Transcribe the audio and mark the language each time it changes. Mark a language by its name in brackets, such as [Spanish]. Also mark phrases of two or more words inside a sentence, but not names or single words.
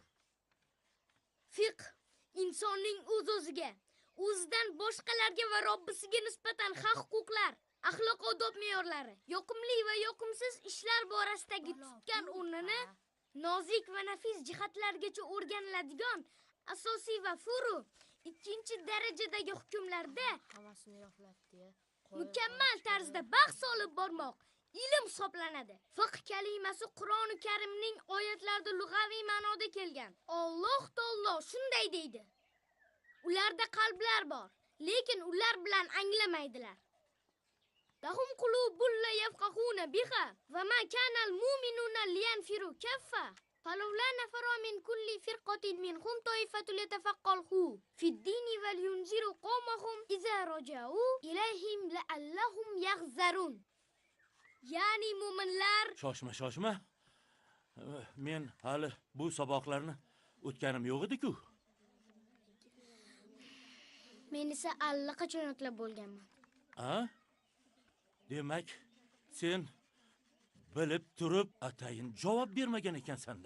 [Uzbek] Fiqh insonning o'z-o'ziga, o'zidan boshqalarga va Robbisiga nisbatan haq-huquqlar, axloq-odob me'yorlari, yoqimli va yoqimsiz ishlar borasidagi tutgan o'rnini nozik va nafis jihatlargacha o'rganiladigan asosiy va furu ikkinchi darajadagi hukmlarda mukammal tarzda bahs olib bormoq ilm hisoblanadi. Fiqh kalimasi Qur'oni Karimning oyatlarida lug'aviy ma'noda kelgan. Alloh taolo shunday deydi: ularda qalblar bor, lekin ular bilan anglamaydilar. [Arabic] لهم قلوب لا يفقهون بها وما كان المؤمنون لينفروا كافة. فلولا نفر من كل فرقة منهم طائفة ليتفقهوا في الدين ولينذروا قومهم إذا رجعوا إليهم لعلهم يحذرون. [Uzbek] Ya'ni mu'minlar Shoshma. Men hali bu saboqlarni o'tganim yo'q edi-ku. Men esa allaqachon o'tlab bo'lganman. Ha? Demak, sen bilib turib atayin javob bermagan ekansan-da.